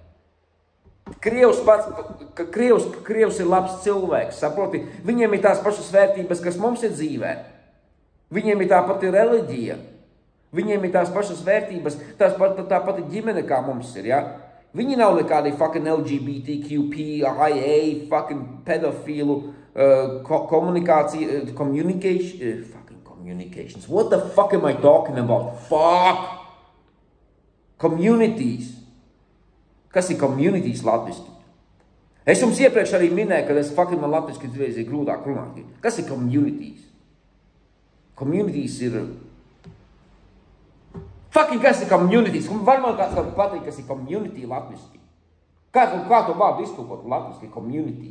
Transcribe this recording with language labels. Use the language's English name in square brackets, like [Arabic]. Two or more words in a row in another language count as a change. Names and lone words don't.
[Latvian] Krievs ir labs cilvēks, saproti? Viņiem ir tās pašas vērtības, kas mums ir dzīvē. Viņiem ir tā pati reliģija. Viņiem ir tās pašas vērtības, tā pati ģimene, kā mums ir, ja? Viņi nav nekādi fucking LGBTQP, IA, fucking pedofīlu, communications. [English] What the fuck am I talking about? Fuck! Communities. [Latvian] Kas ir communities latviski? Es jums iepriekš arī minēju, ka man latviski ir grūtāk runāt. Kas ir communities? Communities ir... Kas ir communities? Var man kāds pateikt, kas ir community latviski? Kā to vārdu iztulkot latviski community?